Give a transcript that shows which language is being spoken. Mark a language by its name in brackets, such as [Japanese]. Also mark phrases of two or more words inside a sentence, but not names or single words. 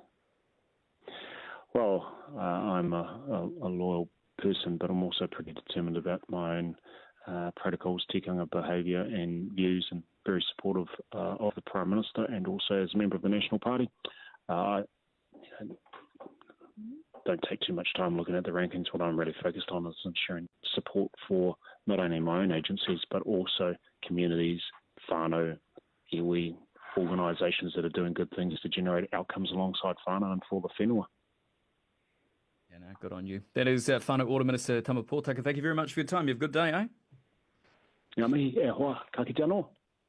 [English] Well, I'm a loyal person, but I'm also pretty determined about my own protocols, tikanga behaviour and views, and very supportive of the Prime Minister, and also as a member of the National Party. Don't take too much time looking at the rankings. What I'm really focused on is ensuring support for not only my own agencies, but also communities, [Māori] whānau, iwi, [English] organisations that are doing good things to generate outcomes alongside whānau and for the whenua. Yeah, no, good on you. That is Whānau Ora Minister Tama Potaka. Thank you very much for your time. You have a good day, eh? [Māori] Ngā mihi e hoa, ka kite anō.